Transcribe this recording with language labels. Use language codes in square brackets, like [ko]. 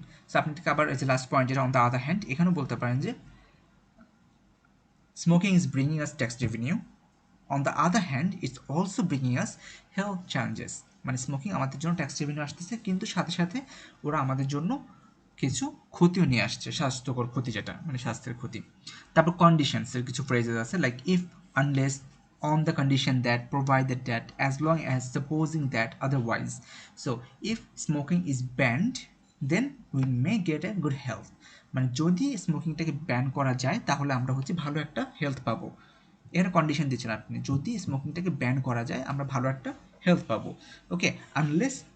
[bn] So আপনি থেকে আবার যে লাস্ট পয়েন্ট যেটা অন দ্য আদার হ্যান্ড, এখানেও বলতে পারেন যে [en] smoking is bringing us tax revenue, on the other hand it's also bringing us health challenges, [bn] মানে স্মোকিং আমাদের জন্য ট্যাক্স রেভিনিউ আসতেছে কিন্তু সাথে সাথে ওরা আমাদের জন্য কিছু ক্ষতিও নিয়ে আসছে, স্বাস্থ্যকর ক্ষতি যেটা মানে স্বাস্থ্যের ক্ষতি। তারপর কন্ডিশনসের কিছু ফ্রেজেস আছে, [en] Like if, unless, on the condition that, provided that, as long as, supposing that, otherwise. So if smoking is banned then we may get a good health, [bn] মানে যদি স্মোকিংটাকে ব্যান করা যায় তাহলে আমরা হচ্ছে ভালো একটা হেলথ পাবো, এখানে কন্ডিশন দিচ্ছেন আপনি, যদি স্মোকিংটাকে ব্যান করা যায় আমরা ভালো একটা হেলথ পাবো, ওকে। আনলেস